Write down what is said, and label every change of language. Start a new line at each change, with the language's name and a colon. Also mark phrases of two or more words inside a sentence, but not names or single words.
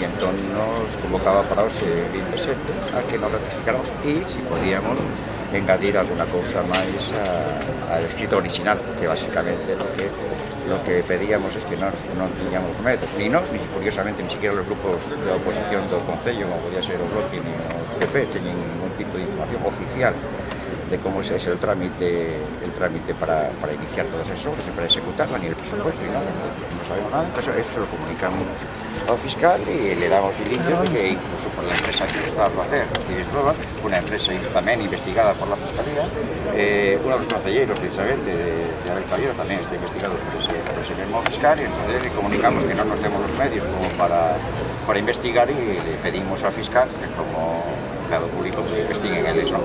Galician: entón nos convocaba para o 27 a que nos ratificáramos e si podíamos engadir alguna cousa máis ao escrito original, que basicamente
Spanish: lo que pedíamos es que
Galician: non tiñamos medios, ni nós, ni curiosamente,
Spanish: ni siquiera los grupos de oposición
Galician: do Concello, como podía ser o Bloque ni o PP, teñen ningún tipo de información oficial
Spanish: de cómo es el trámite para iniciar todas esas obras y para ejecutarla, ni el presupuesto, ni nada, no sabemos nada. Entonces eso se lo comunicamos al fiscal y le damos indicios de que incluso por la empresa que lo estaba a hacer, Civisnova, una empresa también investigada por la Fiscalía, uno de los concelleros precisamente de Abel Caballero también está investigado por ese mismo fiscal, y entonces le comunicamos que no nos demos los medios como para investigar y le pedimos al fiscal que como empleado público pues investiguen el eso.